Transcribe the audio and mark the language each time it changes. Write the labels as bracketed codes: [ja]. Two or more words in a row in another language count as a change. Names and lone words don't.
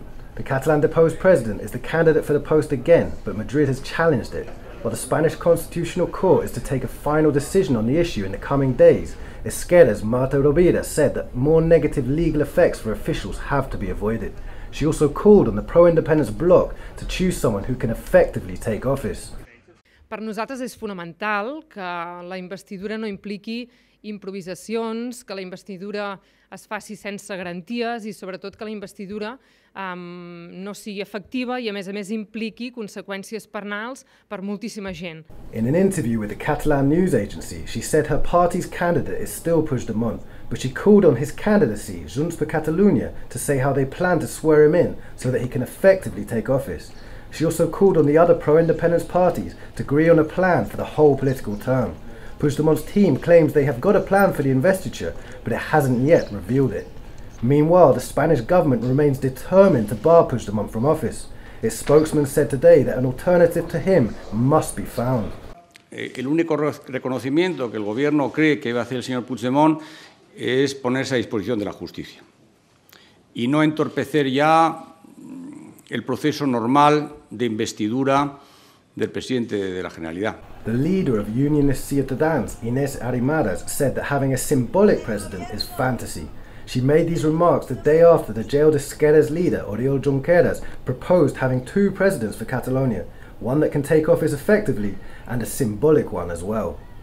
[en] The Catalan deposed president is the candidate for the post again, but Madrid has challenged it. While the Spanish Constitutional Court is to take a final decision on the issue in the coming days, Esquerra's Marta Rovira said that more negative legal effects for officials have to be avoided. She also called on the pro-independence bloc to choose someone who can effectively take office. [ca] Per nosaltres és fonamental que la investidura no impliqui improvisacions, que la investidura es faci sense garanties i sobretot que la investidura no sigui efectiva i a més impliqui conseqüències penals per moltíssima gent. [en] In an interview with the Catalan news agency, she said her party's candidate is still Puigdemont, but she called on his candidacy, Junts per Catalunya, to say how they plan to swear him in so that he can effectively take office. She also called on the other pro-independence parties to agree on a plan for the whole political term. Puigdemont's team claims they have got a plan for the investiture, but it hasn't yet revealed it. Meanwhile, the Spanish government remains determined to bar Puigdemont from office. Its spokesman said today that an alternative to him must be found. [es] El único reconocimiento que el gobierno cree que va a hacer el señor Puigdemont es ponerse a disposición de la justicia y no entorpecer ya el proceso normal de investidura del presidente de la Generalidad. [en] The leader of Unionist Ciutadans, Inés Arrimadas, said that having a symbolic president is fantasy. She made these remarks the day after the jailed Esquerra's leader, Oriol Junqueras, proposed having two presidents for Catalonia, one that can take office effectively and a symbolic one as well.